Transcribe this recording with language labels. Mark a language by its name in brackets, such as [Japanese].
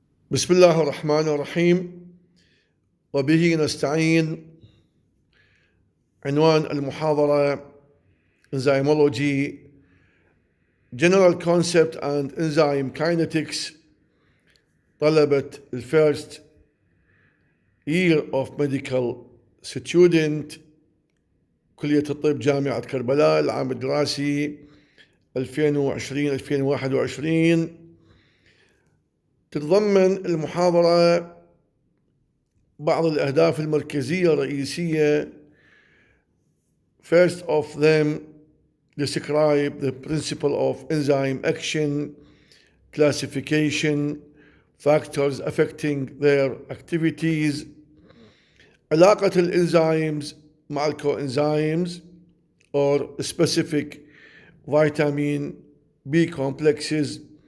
[Arabic] بسم الله الرحمن الرحيم وبه نستعين. عنوان المحاضرة [English] Enzymology, General Concept and Enzyme Kinetics. [Arabic] طلبة الفيرست [English] year of medical student [Arabic] كلية الطب جامعة كربلاء، العام الدراسي 2020-2021. تتضمن المحاضرة بعض الأهداف المركزية الرئيسية. [English] First of them, describe the principle of enzyme action, classification, factors affecting their activities, [Arabic] علاقة الانزيمز مع الكوانزيمز [English] or specific vitamin B complexes.